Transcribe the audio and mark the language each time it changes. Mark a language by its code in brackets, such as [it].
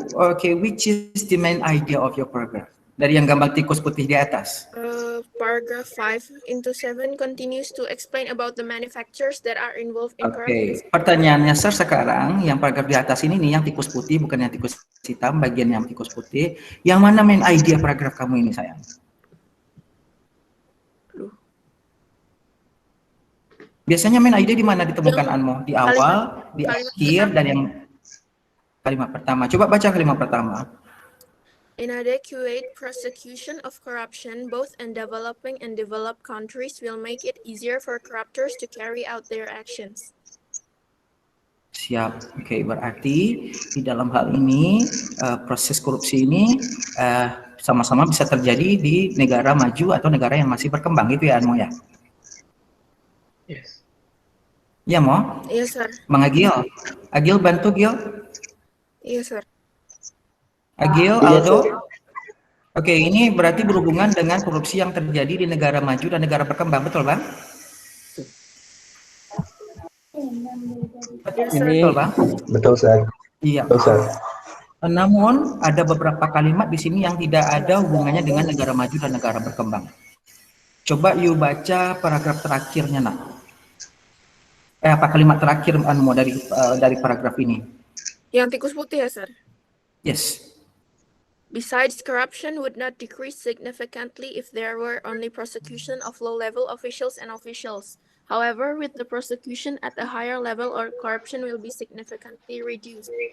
[en] Oke, which is the main idea of your paragraph? [id] Dari yang gambar tikus putih di atas. [en] Paragraph 5-7 continues to explain about the manufacturers that are involved in [id] Oke, pertanyaannya Sir sekarang, yang paragraf di atas ini nih, yang tikus putih, bukan yang tikus hitam, bagian yang tikus putih. Yang mana main idea paragraf kamu ini sayang? Biasanya main idea di mana ditemukan Anmo? Di awal, di akhir, dan yang kalimat pertama. Coba baca kalimat pertama. [en] Inadequate prosecution of corruption both in developing and developed countries will make it easier for corruptors to carry out their actions. [id] Siap. Oke, berarti di dalam hal ini proses korupsi ini sama-sama bisa terjadi di negara maju atau negara yang masih berkembang, gitu ya Anmo ya? [en] Yes. [id] Iya, Mo? Iya, Sir. Bang Agil. Agil bantu, Gil. Iya, Sir. Agil, Iya, Aldo. Sir. Oke, ini berarti berhubungan dengan korupsi yang terjadi di negara maju dan negara berkembang, betul, Bang? Betul, Bang? Betul, Sir. Iya. Betul, Sir. Namun, ada beberapa kalimat di sini yang tidak ada hubungannya dengan negara maju dan negara berkembang. Coba you baca paragraf terakhirnya, nak. Apa kalimat terakhir Anmo dari paragraf ini? Yang tikus putih ya, Sir? [en] Yes. Besides, corruption would not decrease significantly if there were only prosecution of low-level officials and officials. However, with the prosecution at a higher level, or corruption will be significantly reduced.